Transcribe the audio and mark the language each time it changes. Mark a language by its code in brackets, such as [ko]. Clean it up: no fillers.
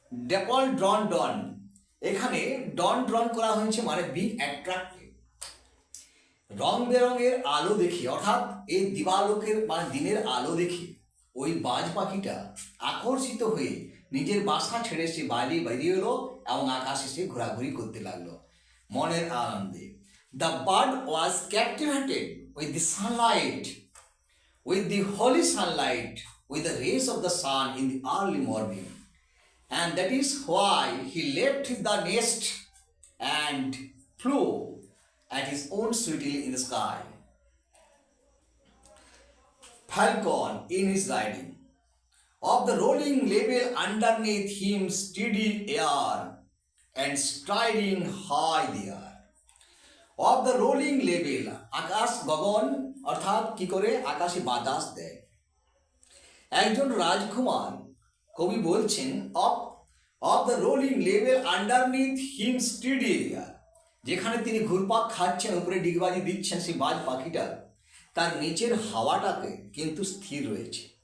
[bn] Dapple ডন, এখানে ডন করা হয়েছে মানে বি অ্যাট্রাক্টিভ। রং বেরঙের আলো দেখে, অর্থাৎ এই দিবালোকের মানে দিনের আলো দেখে ওই বাজ পাখিটা আকর্ষিত হয়ে নিজের বাসা ছেড়ে সে বাইরে বেরিয়ে এলো এবং আকাশে সে ঘোরাঘুরি করতে লাগলো মনের আনন্দে। [en] The bird was captivated with the sunlight, with the holy sunlight, with the rays of the sun in the early morning. And that is why he left the nest and flew at his own sweetly in the sky. Falcon in his riding, of the rolling level underneath him steady air and striding high there. Of the rolling level, [bn] আকাশ গগন, অর্থাৎ কি করে আকাশে বাতাস দেয়। একজন রাজকুমার, কবি বলছেন [en] of the rolling level underneath him steady area, [bn] যেখানে তিনি ঘুরপাক খাচ্ছেন, উপরে ডিগবাজি দিচ্ছেন সেই বাজ পাখিটা, তার নিচের হাওয়াটাকে কিন্তু স্থির রয়েছে।